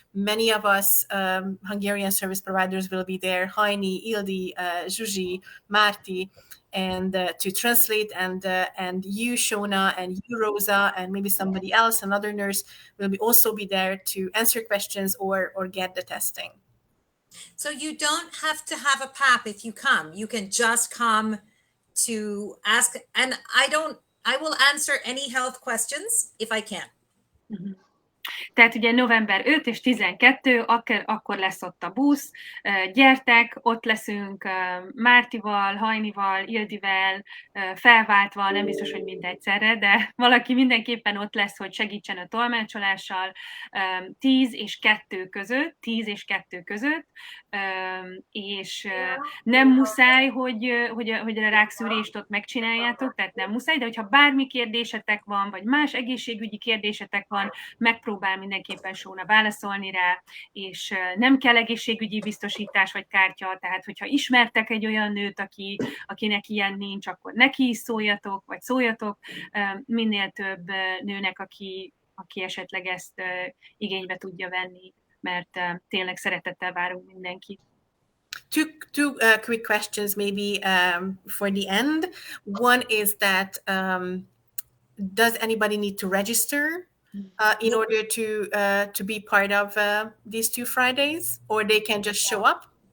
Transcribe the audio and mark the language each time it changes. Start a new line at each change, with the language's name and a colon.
English: Many of us Hungarian service providers will be there, Heini, Ildi, Zsuzsi, Márti, and to translate, and you, Shona, and you, Rosa, and maybe somebody else, another nurse, will also be there to answer questions or get the testing. So you don't have to have a PAP if you come. You can just come to ask, and I will answer any health questions if I can.
Hungarian: Tehát ugye november 5 és 12, akkor lesz ott a busz, gyertek, ott leszünk Mártival, Hajnival, Ildivel, felváltva, nem biztos, hogy mindegyszerre, de valaki mindenképpen ott lesz, hogy segítsen a tolmácsolással 10 és 2 között, és nem muszáj, hogy a rákszűrést ott megcsináljátok, tehát nem muszáj, de hogyha bármi kérdésetek van, vagy más egészségügyi kérdésetek van, megpróbál mindenképpen Sóna válaszolni rá, és nem kell egészségügyi biztosítás vagy kártya, tehát hogyha ismertek egy olyan nőt, akinek ilyen nincs, akkor neki is szóljatok, vagy szóljatok minél több nőnek, aki esetleg ezt igénybe tudja venni, mert tényleg szeretettel várunk mindenkit.
English: Two quick questions maybe for the end. One is that does anybody need to register in order to be part of these 2 Fridays, or they can just show up?